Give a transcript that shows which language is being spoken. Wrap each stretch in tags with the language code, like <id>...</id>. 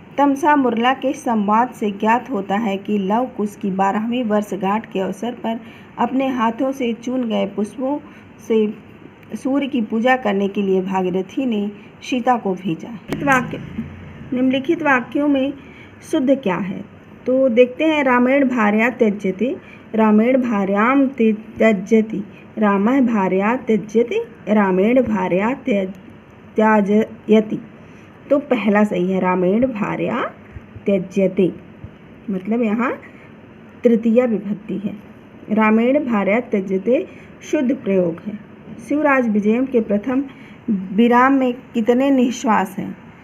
<hi>तमसा मुरला के संवाद से ज्ञात होता है कि लव कुश की 12वीं वर्षगांठ के अवसर पर अपने हाथों से चुन गए पुष्पों से सूर्य की पूजा करने के लिए भागीरथी ने सीता को भेजा। निम्नलिखित वाक्यों में शुद्ध क्या है? तो देखते हैं,</hi> <sa>रामेण भार्या त्यज्यते, रामेण भार्यां त्यजति, रामः भार्या त्यजति, रामेण भार्या त्याजयति।</sa> <hi>तो पहला सही है,</hi> <sa>रामेण भार्या त्यज्यते,</sa> <hi>मतलब यहाँ तृतीया विभक्ति है।</hi> <sa>रामेण भार्या त्यज्यते</sa> <hi>शुद्ध प्रयोग है। शिवराज विजयम के प्रथम विराम में कितने निश्वास हैं?</hi>